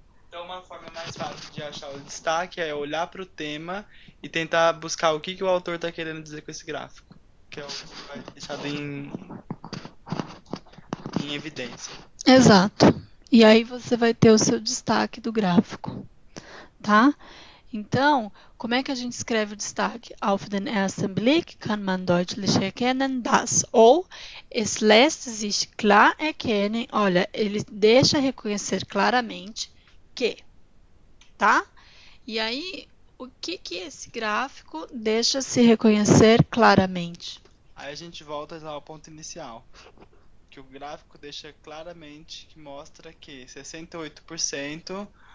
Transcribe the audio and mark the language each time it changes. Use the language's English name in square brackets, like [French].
[Portuguese] Então uma forma mais fácil de achar o destaque é olhar para o tema e tentar buscar o que o autor está querendo dizer com esse gráfico. Que é o que vai deixado em evidência. Exato. E aí você vai ter o seu destaque do gráfico. Tá? Então, como é que a gente escreve o destaque? [German] Auf den ersten Blick kann man deutlich erkennen, dass. [Portuguese] Ou, [German] es lässt sich klar erkennen. [Portuguese] Olha, ele deixa reconhecer claramente que. Tá? E aí, o que esse gráfico deixa se reconhecer claramente? Aí a gente volta lá ao ponto inicial. Que o gráfico deixa claramente que mostra que 68%